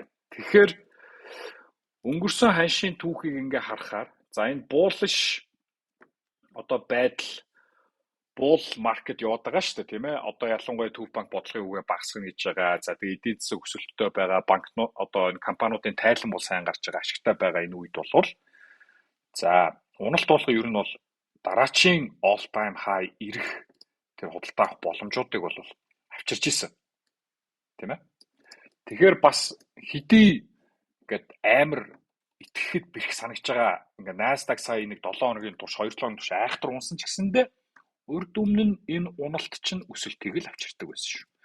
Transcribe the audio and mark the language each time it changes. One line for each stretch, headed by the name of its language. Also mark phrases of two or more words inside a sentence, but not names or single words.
Mongolian: Тэгэхээр өнгөрсөн ханшийн түүхийг ингээ харахаар за энэ bullish одоо байдал
English: bull market
Mongolian: яваад байгаа шүү дээ тийм ээ. Одоо ялангуяа Төв банк бодлогын үгээ багасгах гэж байгаа. За тэгээ эдийн засаг өсөлттэй байгаа банкнууд одоо энэ компаниудын тайлан бол сайн гарч байгаа ашигтай байгаа энэ үед бол за уналт болгоо ер нь бол дараачийн
English: all time high
Mongolian: ирэх тэр худалдаа авах боломжуудыг бол авчирч исэн. Тийм ээ. Тэгэхээр бас хэдий ингээд амар итгэхэд бэрх санагч байгаа ингээд Nasdaq сая нэг 7 хоногийн турш 2 7 хоногийн турш айхтар унсан ч гэсэндээ урд өмнө нь энэ уналт чинь өсөлтийг л авчирдаг байсан шүү.